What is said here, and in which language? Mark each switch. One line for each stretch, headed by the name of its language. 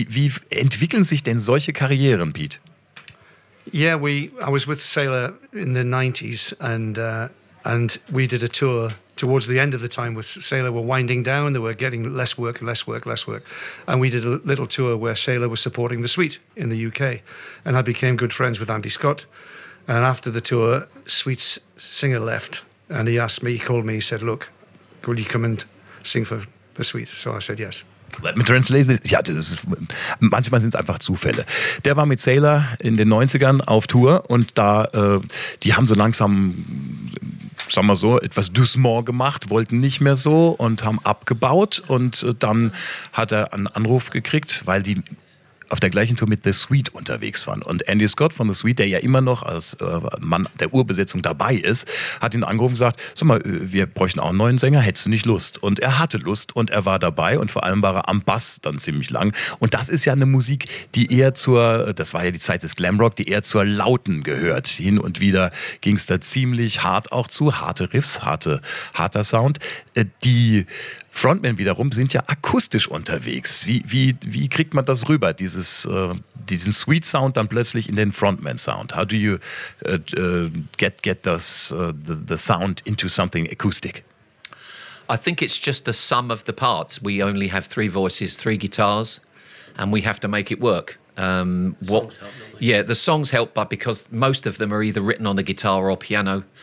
German: Wie entwickeln sich denn solche Karrieren, Pete?
English: Yeah, I was with Sailor in the 90s and we did a tour towards the end of the time with Sailor were winding down, they were getting less work, less work, less work. And we did a little tour where Sailor was supporting The Sweet in the UK. And I became good friends with Andy Scott. And after the tour, Sweet's singer left. And he asked me, he called me, he said, look, will you come and sing for The Sweet? So I said, yes. Let me translate this.
German: Ja, das ist, manchmal sind es einfach Zufälle. Der war mit Sailor in den 90ern auf Tour und da, die haben so langsam, sagen wir so, etwas Dusmore gemacht, wollten nicht mehr so und haben abgebaut. Und dann hat er einen Anruf gekriegt, weil die auf der gleichen Tour mit The Sweet unterwegs waren. Und Andy Scott von The Sweet, der ja immer noch als Mann der Urbesetzung dabei ist, hat ihn angerufen und gesagt, sag mal, wir bräuchten auch einen neuen Sänger, hättest du nicht Lust? Und er hatte Lust und er war dabei und vor allem war er am Bass dann ziemlich lang. Und das ist ja eine Musik, die eher zur, das war ja die Zeit des Glamrock, die eher zur Lauten gehört. Hin und wieder ging es da ziemlich hart auch zu, harte Riffs, harter Sound. Die Frontmen wiederum sind ja akustisch unterwegs. Wie kriegt man das rüber, diesen Sweet Sound dann plötzlich in den Frontman Sound?
English: How do you get the sound into something acoustic? I think it's just the sum of the parts. We only have three voices, three guitars, and we have to make it work. The songs help, but because most of them are either written on the guitar or piano.